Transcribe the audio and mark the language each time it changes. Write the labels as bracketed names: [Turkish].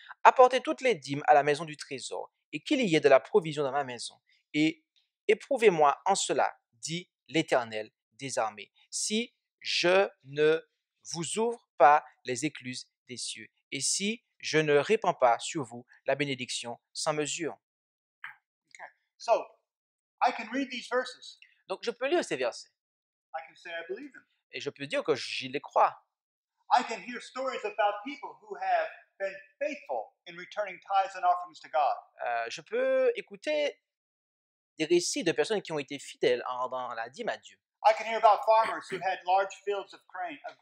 [French] Apportez toutes les dîmes à la maison du trésor et qu'il y ait de la provision dans ma maison. Et éprouvez-moi en cela, dit l'Éternel des armées, si je ne vous ouvre pas les écluses des cieux et si je ne répands pas sur vous la bénédiction sans mesure. [English] Okay. So, I can read these verses. [French] Donc je peux lire ces versets. [English] I can say I believe them. [French] Et je peux dire que j'y les crois. [English] I can hear stories about people who have been faithful in returning tithes and offerings to God. [French] Je peux écouter des récits de personnes qui ont été fidèles en rendant la dîme à Dieu. [English] I can hear about farmers who had large fields of grain.